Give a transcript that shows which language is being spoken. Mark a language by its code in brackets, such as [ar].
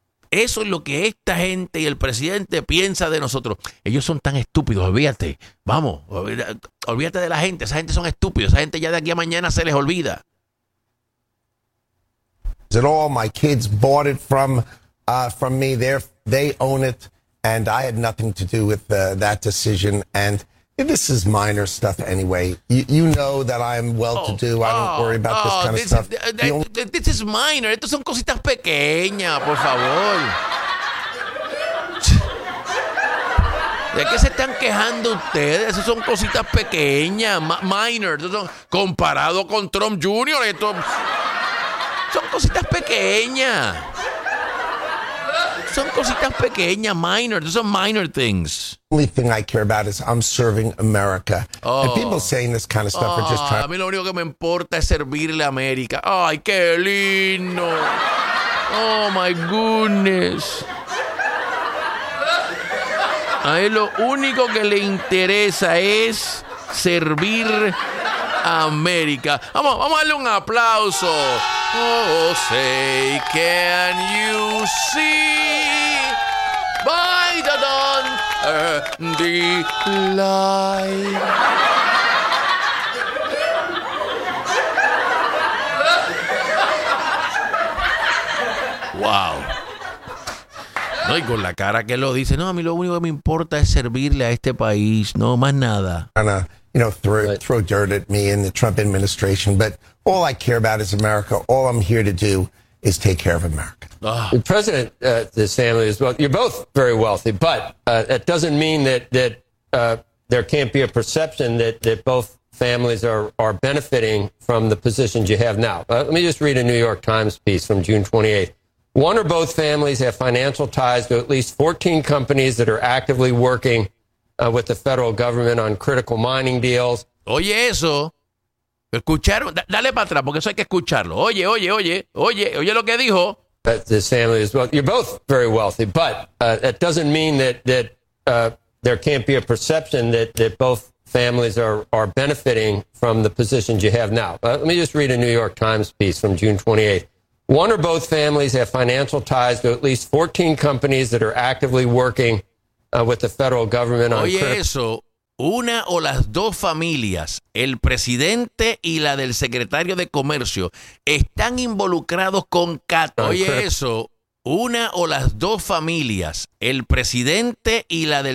[es] Eso es lo que esta gente y el presidente piensa de nosotros. Ellos son tan estúpidos, olvídate. Vamos, olvídate de la gente. Esa gente son estúpidos. Esa gente ya de aquí a mañana se les olvida. [en] Is it all my kids bought it from me? They own it, and I had nothing to do with that decision. And this is minor stuff anyway. You know that I'm well to do. I don't worry about this kind of stuff. This is minor. [es] Estos son cositas pequeñas, por favor. ¿De qué se están quejando ustedes? Esas son cositas pequeñas, minor. Comparado con Trump Jr., esto son cositas pequeñas. Son cositas pequeñas, [en] minor. Those are minor things. The only thing I care about is I'm serving America. Oh. And people saying this kind of stuff are just trying. [es] A mí lo único que me importa es servirle a América. Ay, qué lindo. [en] Oh, my goodness. [es] A él lo único que le interesa es servir a América. Vamos a darle un aplauso. [en] Oh, say, can you see by the dawn's early light? Wow. [es] No, y con la cara que lo dice. No, a mí lo único que me importa es servirle a este país. No, más nada. Ana. [en] You know, throw dirt at me in the Trump administration. But all I care about is America. All I'm here to do is take care of America. The president, this family is well. You're both very wealthy, but that doesn't mean that there can't be a perception that both families are benefiting from the positions you have now. Let me just read a New York Times piece from June 28th. One or both families have financial ties to at least 14 companies that are actively working with the federal government on critical mining deals. [es] Oye eso. ¿Escucharon? Dale para atrás porque eso hay que escucharlo. Oye, oye, oye. Oye, oye lo que dijo. [en] But this family is well, you're both very wealthy, but that doesn't mean that there can't be a perception that both families are benefiting from the positions you have now. Let me just read a New York Times piece from June 28th. One or both families have financial ties to at least 14 companies that are actively working with the federal government. [es] Oye eso, una o las dos familias, el presidente y la del secretario de comercio, están involucrados con Cato. Oye eso, una o las dos familias, el presidente y la del